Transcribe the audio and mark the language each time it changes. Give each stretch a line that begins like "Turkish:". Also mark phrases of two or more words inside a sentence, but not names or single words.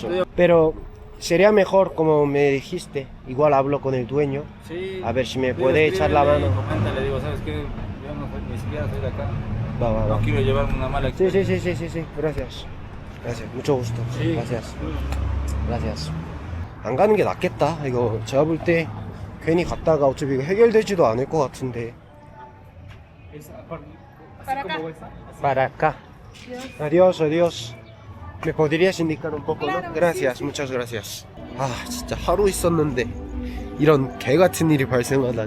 Spanish: Pero sería mejor, como me dijiste, igual hablo con el dueño, a ver si me puede echar la mano. Coméntale, digo, ¿sabes qué? Yo no, ni siquiera soy de acá. Va. No quiero llevarme una mala experiencia. Sí. Gracias, mucho gusto. Gracias.
Korean: 안 가는 게 낫겠다. 이거 제가 볼 때 괜히 갔다가 어차피 이거 해결되지도 않을 것 같은데.
Spanish: Para acá. Adiós. ¿Me podrías indicar un poco, no? Gracias, muchas gracias.
Korean: 아, 진짜 하루 있었는데 이런 개 같은 일이 발생하다니.